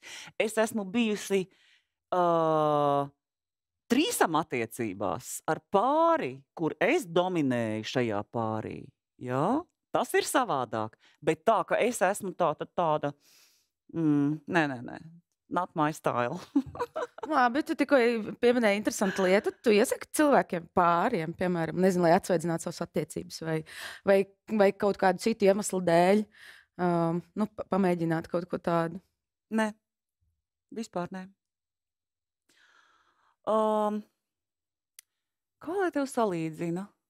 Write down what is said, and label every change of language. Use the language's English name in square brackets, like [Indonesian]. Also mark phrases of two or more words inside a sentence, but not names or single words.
[Latvian] Es esmu bijusi, trīsam attiecībās ar pāri, kur es dominēju šajā pārī, jā, tas ir savādāk, bet tā, ka es esmu tāda, nē, [English] not my style. [Latvian] Labi, tu tikko pieminēji interesantu lietu. Tu iesaki cilvēkiem pāriem, piemēram, nezinu, lai atsveidzinātu savas attiecības vai kaut kādu citu iemeslu dēļ, nu, pamēģināt kaut ko tādu? Nē, vispār nē. Kā lai tev salīdzina?